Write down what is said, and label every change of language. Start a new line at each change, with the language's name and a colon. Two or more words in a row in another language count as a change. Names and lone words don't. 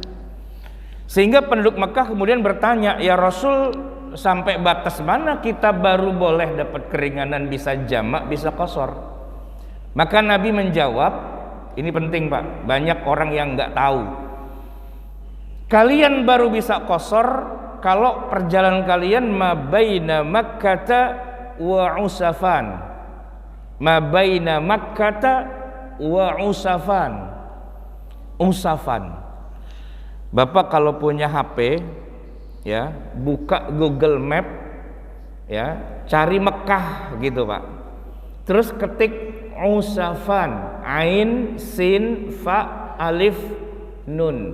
Indonesian: Sehingga penduduk Mekah kemudian bertanya,
Arabic: يا رسول
Indonesian: sampai batas mana kita baru boleh dapat keringanan, bisa jamak, bisa qashar? Maka Nabi menjawab, ini penting Pak, banyak orang yang nggak tahu. Kalian baru bisa qashar kalau perjalanan kalian
Arabic: ما بين مكة وعسفان. ما بين مكة وعسفان.
Indonesian: Usafan. Bapak kalau punya HP ya, buka Google Map ya, cari Mekah gitu Pak. Terus ketik Usafan,
Arabic: عين، سين، فاء، ألف، نون.